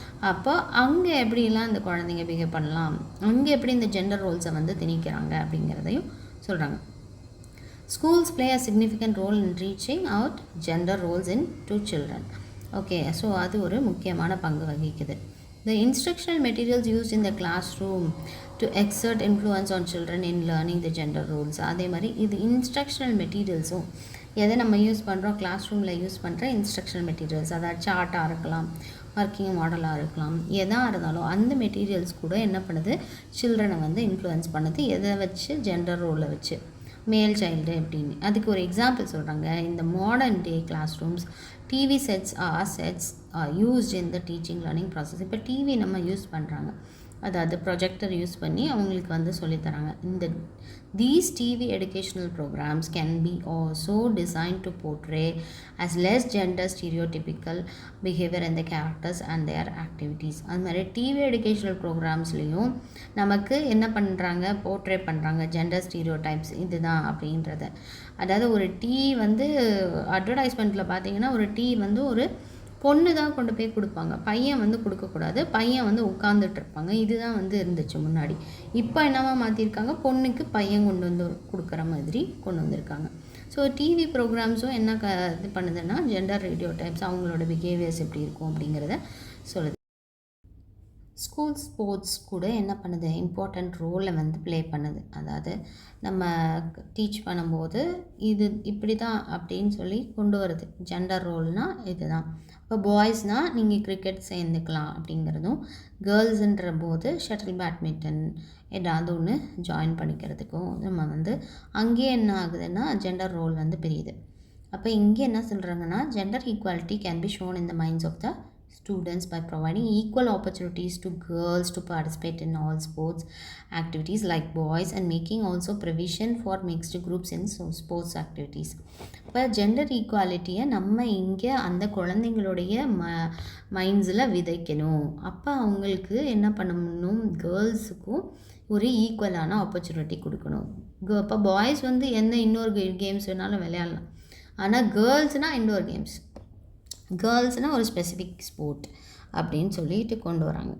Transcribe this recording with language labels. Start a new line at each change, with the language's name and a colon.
Tamil: அப்போ அங்கே எப்படிலாம் இந்த குழந்தைங்க பிஹேவ் பண்ணலாம், அங்கே எப்படி இந்த ஜெண்டர் ரோல்ஸை வந்து திணிக்கிறாங்க அப்படிங்கிறதையும் சொல்கிறாங்க.
English: Schools play a significant role in reaching out gender roles in to children.
Tamil: Okay, so அது ஒரு முக்கியமான பங்கு வகிக்குது.
English: The instructional materials used in the classroom to exert influence on children in learning the gender roles.
Tamil: அதே மாதிரி இது instructional மெட்டீரியல்ஸும் எதை நம்ம யூஸ் பண்ணுறோம், கிளாஸ் ரூமில் யூஸ் பண்ணுற இன்ஸ்ட்ரக்ஷனல் மெட்டீரியல்ஸ், அதாவது சார்ட்டாக இருக்கலாம், ஒர்க்கிங் மாடலாக இருக்கலாம், எதாக இருந்தாலும் அந்த மெட்டீரியல்ஸ் கூட என்ன பண்ணுது, சில்ட்ரனை வந்து இன்ஃப்ளூயன்ஸ் பண்ணுது. எதை வச்சு, ஜெண்டர் ரோலை வச்சு, மேல் சைல்டு அப்படின்னு. அதுக்கு ஒரு எக்ஸாம்பிள் சொல்கிறாங்க.
English: இந்த modern day classrooms TV sets are used in the teaching learning process.
Tamil: இப்போ டிவி நம்ம யூஸ் பண்ணுறாங்க, அதாவது ப்ரொஜெக்டர் யூஸ் பண்ணி அவங்களுக்கு வந்து சொல்லித்தராங்க.
English: இந்த these TV educational programs can be also designed to portray as less gender stereotypical behavior in the characters and their activities.
Tamil: அது மாதிரி டிவி எஜுகேஷனல் ப்ரோக்ராம்ஸ்லேயும் நமக்கு என்ன பண்ணுறாங்க, போர்ட்ரே பண்ணுறாங்க ஜெண்டர் ஸ்டீரியோடைப்ஸ் இதுதான் அப்படின்றத. அதாவது ஒரு டீ வந்து அட்வர்டைஸ்மெண்ட்டில் பார்த்தீங்கன்னா ஒரு டீ வந்து ஒரு பொண்ணு தான் கொண்டு போய் கொடுப்பாங்க, பையன் வந்து கொடுக்கக்கூடாது, பையன் வந்து உட்காந்துட்டு இருப்பாங்க. இதுதான் வந்து இருந்துச்சு முன்னாடி. இப்போ என்னவா மாற்றிருக்காங்க, பொண்ணுக்கு பையன் கொண்டு வந்து கொடுக்குற மாதிரி கொண்டு வந்திருக்காங்க. ஸோ டிவி ப்ரோக்ராம்ஸும் என்ன இது பண்ணுதுன்னா, ஜெண்டர் ரேடியோ டைப்ஸ் அவங்களோட பிஹேவியர்ஸ் எப்படி இருக்கும் அப்படிங்கிறத சொல்லுது. ஸ்கூல் ஸ்போர்ட்ஸ் கூட என்ன பண்ணுது, இம்பார்ட்டண்ட் ரோலை வந்து ப்ளே பண்ணுது. அதாவது நம்ம டீச் பண்ணும்போது இது இப்படி தான் அப்படின்னு சொல்லி கொண்டு வருது. ஜெண்டர் ரோல்னால் இது தான். இப்போ பாய்ஸ்னால் நீங்கள் கிரிக்கெட் சேர்ந்துக்கலாம் அப்படிங்கிறதும், கேர்ள்ஸுன்ற போது ஷட்டில் பேட்மிண்டன் ஏதாவது ஒன்று ஜாயின் பண்ணிக்கிறதுக்கும் நம்ம வந்து அங்கேயே என்ன ஆகுதுன்னா ஜெண்டர் ரோல் வந்து பிரியுது. அப்போ இங்கே என்ன சொல்கிறாங்கன்னா,
English: Gender equality can be shown in the minds of the students by providing equal opportunities to girls to participate in all sports activities like boys and making also provision for mixed groups in sports activities.
Tamil: இப்போ gender ஈக்குவாலிட்டியை நம்ம இங்கே அந்த குழந்தைங்களுடைய மைண்ட்ஸில் விதைக்கணும். அப்போ அவங்களுக்கு என்ன பண்ணணும், கேர்ள்ஸுக்கும் ஒரு ஈக்குவலான ஆப்பர்ச்சுனிட்டி கொடுக்கணும். இப்போ பாய்ஸ் வந்து எந்த இன்னொரு கேம்ஸ் வேணாலும் விளையாடலாம், ஆனால் கேர்ள்ஸ்னால் இன்டோர் கேம்ஸ், கேர்ள்ஸ்னால் ஒரு ஸ்பெசிஃபிக் ஸ்போர்ட் அப்படின்னு சொல்லிட்டு கொண்டு வராங்க.